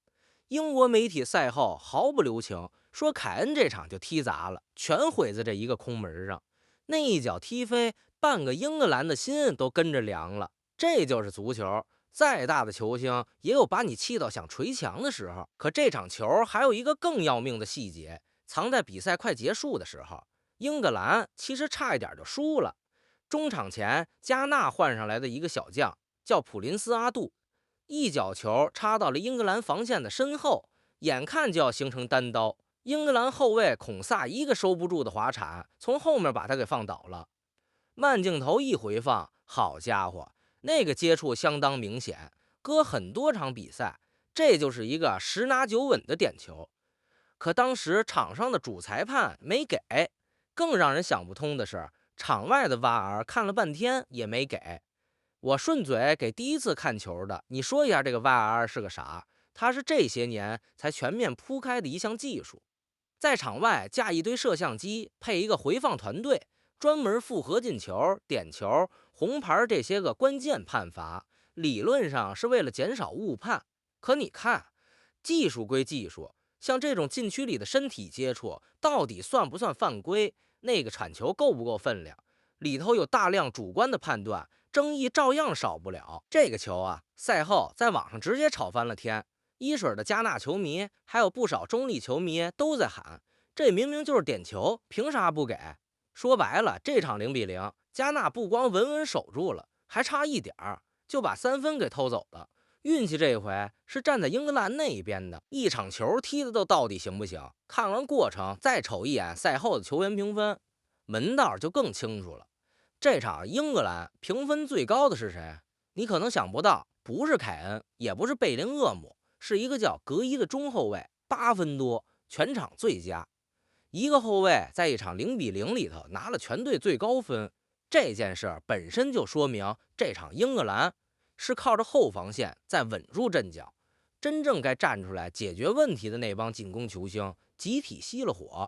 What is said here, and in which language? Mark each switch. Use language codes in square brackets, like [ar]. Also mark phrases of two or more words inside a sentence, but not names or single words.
[zh] 英国媒体赛後毫不留情說，凱恩这场就踢砸了，全毀在这一個空門上。那一脚踢飞，半個英格蘭的心都跟着涼了。這就是足球，再大的球星也有把你氣到想捶牆的時候。可這場球還有一個更要命的細節，藏在比賽快結束的時候，英格蘭其實差一點就輸了。中場前，加納換上來的一個小將叫普林斯阿杜，一腳球插到了英格蘭防線的身後，眼看就要形成單刀，英格蘭後衛孔薩一個收不住的滑鏟，從後面把他給放倒了。慢鏡頭一回放，好家伙，那個接觸相當明顯，隔很多場比賽，這就是一個10拿9穩的點球。可當時場上的主裁判沒給，更讓人想不通的是，場外的 VAR 看了半天也沒給。我順嘴給第一次看球的你說一下這個 VAR 是個啥？它是這些年才全面鋪開的一項技術，在場外架一堆攝像機，配一個回放團隊，專門複核進球、點球、紅牌這些個關鍵判罰，理論上是為了減少誤判。可你看，技術歸技術，像這種禁區裡的身體接觸，到底算不算犯規？那個鏟球夠不夠分量？裡頭有大量主觀的判斷，爭議照樣少不了。這個球啊，賽後在網上直接吵翻了天，一水的加納球迷還有不少中立球迷都在喊，這明明就是點球，憑啥不給？說白了，這場0-0，加納不光穩穩守住了，還差一點就把3分給偷走了。運氣這回是站在英格蘭那一邊的，一場球踢的都到底行不行？看完過程再瞅一眼賽後的球員評分，門道就更清楚了。這場英格蘭評分最高的是誰？你可能想不到，不是凱恩，也不是貝林厄姆，是一個叫格伊的中後衛，8分多，全場最佳。一個後衛在一場0-0裡頭拿了全隊最高分，這件事本身就說明這場英格蘭是靠着後防線在穩住陣腳，真正該站出來解決問題的那幫進攻球星集體熄了火。